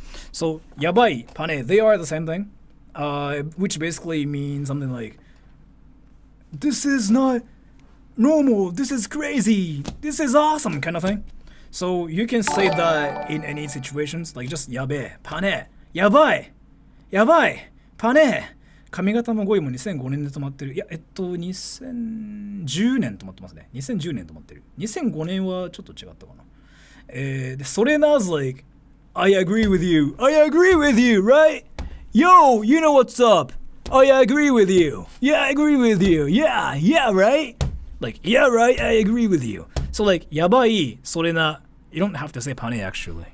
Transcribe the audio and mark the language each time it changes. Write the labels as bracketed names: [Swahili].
[English] So yabai, パネ, they are the same thing. Which basically means something like, this is not normal, this is crazy, this is awesome kind of thing. So you can say that in any situations, like just yabe, pane, yabai, pane. [Japanese] 髪型も5位も2005年で止まってる。いや、2010年止まってますね。2010年止まってる。 2005年はちょっと違ったかな。 [English] で、それなis like, I agree with you, right? Yo, you know what's up? Oh yeah, I agree with you. Yeah, I agree with you. Yeah, right? Like, yeah, right, I agree with you. So like, yabai, sorena, you don't have to say pane actually.